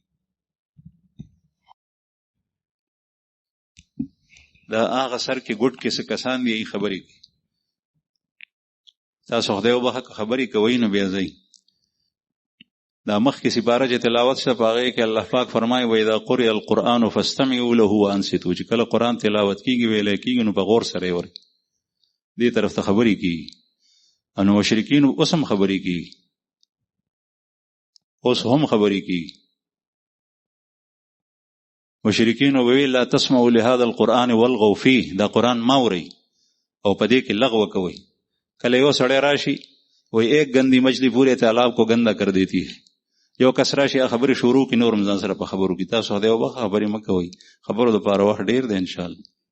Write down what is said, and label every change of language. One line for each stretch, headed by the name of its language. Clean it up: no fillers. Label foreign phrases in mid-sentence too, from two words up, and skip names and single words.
Pashto: دا هغه سر کې ګډ کې څه کسان دي خبرې کوي. تاسو خدای وبخښه خبرې کوي نو بیا ځئ. دا مخکې سپاره چې تلاوت شته په هغې کې الله پاک فرمایي
Arabic: واذا قرئ القرآن فاستمعوا له وانصتوا.
Pashto: چې کله قرآن تلاوت کېږي ویلی کېږي نو په غور سره یې ورئ. دې طرف ته خبرې کېږي. نو مشرکین اوس هم خبرې کېږي. اوس هم خبرې کېږي. مشرکین وویل
Arabic: لا تسمعوا لهذا القرآن والغوا فيه.
Pashto: دا قرآن ما اورئ او په دې کې لغو کوئ. کله یو سړی راشي وای
Urdu: ایک گندی مچھلی پورے تالاب کو گندا کر دیتی ہے.
Pashto: یو کس راشي خبرې شروع کی نور رمضان سره په خبرو کې. تاسو خدای وبخښه خبرې مه کوئ. خبرو د پاره وخت ډیر دی
Arabic: ان شاء الله.